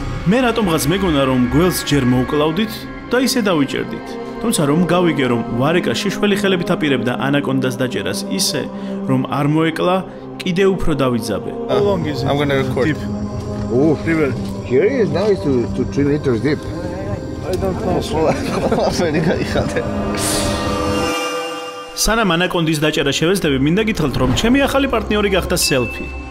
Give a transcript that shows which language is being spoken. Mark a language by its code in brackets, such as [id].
[ka] მე რატომღაც მეგონა, რომ გველს ჯერ მოვკლავდით და ისე დავიჭერდით. თუმცა რომ გავიგე, რომ ვარეკა შიშველი ხელებით აპირებდა ანაკონდას დაჭერას ისე, რომ არ მოეკლა, კიდე უფრო დავიძაბე. [en] How long is it? I'm going to record. Deep. Oh, here is nice to 3 meters deep. I don't know. [ka] ყველაფერი გაიხადა. სანამ ანაკონდის დაჭერა შევეცდები, მინდა გითხრათ, რომ ჩემი ახალი პარტნიორი გახდა სელფი.